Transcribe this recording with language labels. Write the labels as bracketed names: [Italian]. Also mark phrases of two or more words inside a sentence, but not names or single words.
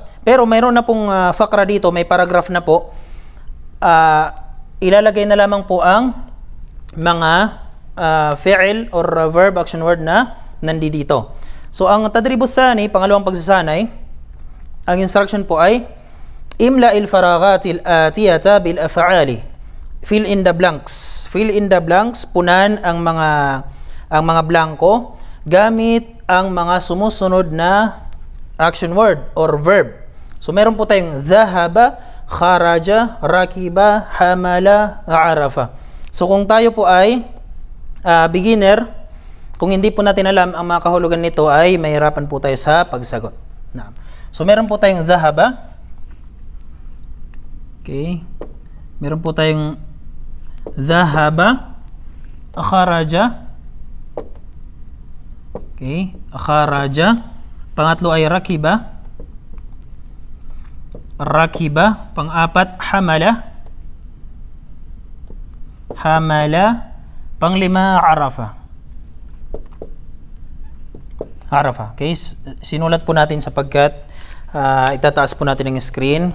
[Filipino] Pero mayroon na pong fakra dito, may paragraph na po. Ilalagay na lamang po ang mga fi'il or verb [English] action word [Filipino] na nandito. So ang [Arabic] التدريب الثاني, [Filipino] pangalawang pagsasanay, ang instruction po ay [Arabic] املأ الفراغات الآتية بالأفعال. [English] Fill in the blanks. Fill in the blanks, [Filipino] punan ang mga blanko gamit ang mga sumusunod na [English] action word [Filipino] or verb. So meron po tayong [Arabic] ذهب خرج ركب حمل عرف. [Filipino] So kung tayo po ay beginner, kung hindi po natin alam ang mga kahulugan nito, ay mahirapan po tayo sa pagsagot. Naam. So meron po tayong dhahaba. Okay. Meron po tayong [Arabic] ذهب خرج. [Filipino] Okay, kharaja. Pangatlo ay rakiba. Rakiba. Pang-apat, hamala. Hamala. Panglima, arafa. Arafa. Okay, sinulat po natin sapagkat itataas po natin ang screen.